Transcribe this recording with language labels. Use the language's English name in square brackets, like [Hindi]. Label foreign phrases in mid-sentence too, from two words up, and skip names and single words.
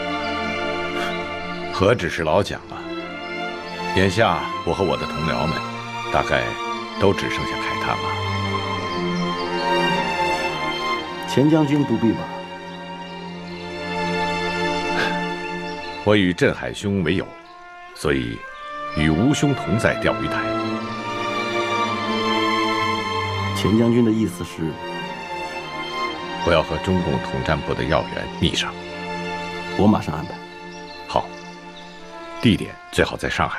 [Chinese] 何止是老蔣啊！眼下我和我的同僚们，大概都只剩下慨叹了。钱将軍不必吧？我與鎮海兄為友，所以與吳兄同在釣魚台。錢將軍的意思是，我要和中共統戰部的要員密上。我馬上安排。好，地點最好在上海。